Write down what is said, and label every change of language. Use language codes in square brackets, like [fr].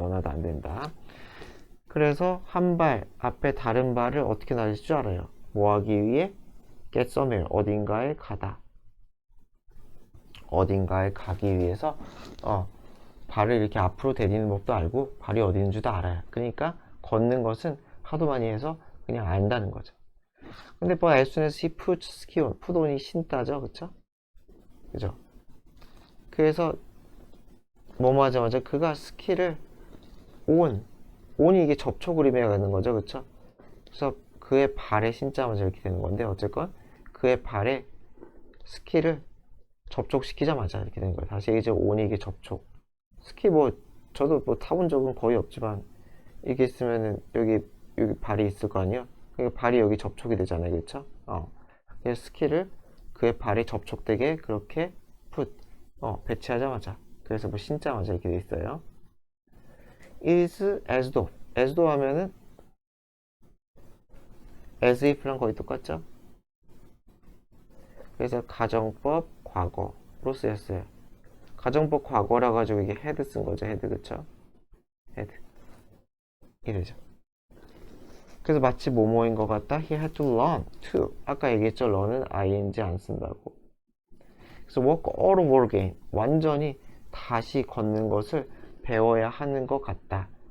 [ko] another 안 된다. 그래서 한 발 앞에 다른 발을 어떻게 놔줄 줄 알아요. 뭐 하기 위해? [en] get somewhere [ko] 어딘가에 가다. 어딘가에 가기 위해서 발을 이렇게 앞으로 대리는 법도 알고 발이 어디 있는 줄도 알아요. 그러니까 걷는 것은 하도 많이 해서 그냥 안다는 거죠. 근데 뭐 [en] as soon as he puts ski on, [ko] put on이 신다죠, 그쵸? 그죠? 그래서 뭐뭐 하자마자 그가 스키를 on이 이게 접촉을 의미하는 거죠, 그쵸? 그래서 그의 발에 신자마자 이렇게 되는 건데 어쨌건 그의 발에 스키를 접촉시키자마자 이렇게 되는 거예요. 다시 이제 on이 이게 접촉. 스키 저도 타본 적은 거의 없지만 이게 있으면은 여기 발이 있을 거 아니에요. 그러니까 발이 여기 접촉이 되잖아요, 그렇죠? 그래서 스키를 그의 발에 접촉되게 그렇게 배치하자마자 그래서 신자마자 이렇게 돼 있어요. [en] is as though [ko] 하면은 as if랑 거의 똑같죠? 그래서 가정법 과거로 쓰였어요. 가정법 과거라 가지고 이게 had 쓴 거죠. had 그쵸? had 이래죠. 그래서 마치 뭐뭐인 것 같다. [en] He had to learn to. [ko] 아까 얘기했죠. learn은 ing 안 쓴다고. 그래서 [en] walk all over again. [ko] 완전히 다시 걷는 것을 배워야 하는 것 같다.